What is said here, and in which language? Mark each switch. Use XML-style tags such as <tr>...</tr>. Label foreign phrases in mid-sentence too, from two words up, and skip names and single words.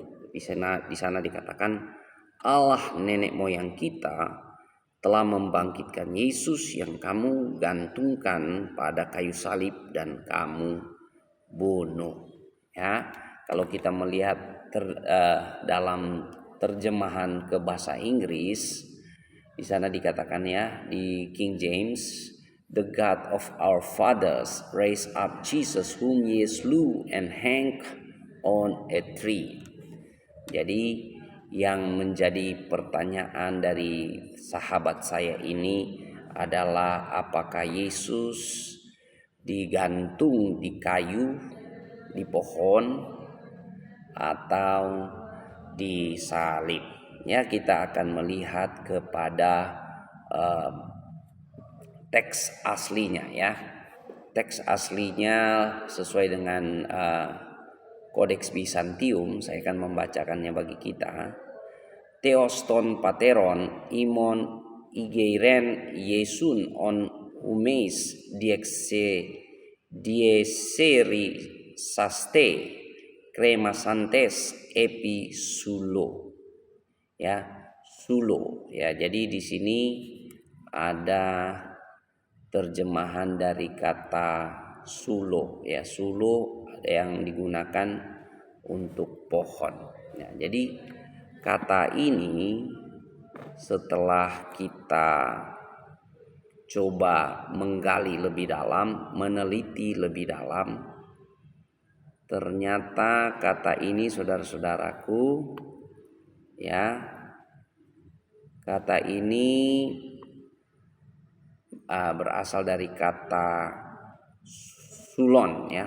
<id>Di sana dikatakan Allah nenek moyang kita telah membangkitkan Yesus yang kamu gantungkan pada kayu salib dan kamu bunuh. Ya, kalau kita melihat dalam terjemahan ke bahasa Inggris, di sana dikatakan ya, di King James,</id> <en>the God of our fathers raised up Jesus whom ye slew and hanged on a tree.</en> <id>Jadi yang menjadi pertanyaan dari sahabat saya ini adalah apakah Yesus digantung di kayu, di pohon, atau disalib. Ya, kita akan melihat kepada teks aslinya ya. Teks aslinya sesuai dengan Kodeks Bizantium. Saya akan membacakannya bagi kita.</id> <el>Θεὸς τῶν πατέρων ἡμῶν ἤγειρεν Ἰησοῦν ὃν ὑμεῖς διεχειρίσασθε κρεμάσαντες ἐπὶ ξύλου.</el> <id>Ya, sulo. Ya, jadi di sini ada terjemahan dari kata sulo. Ya, sulo yang digunakan untuk pohon. Ya, jadi kata ini setelah kita coba menggali lebih dalam, meneliti lebih dalam, ternyata kata ini, saudara-saudaraku, ya, kata ini berasal dari kata sulon ya.</id>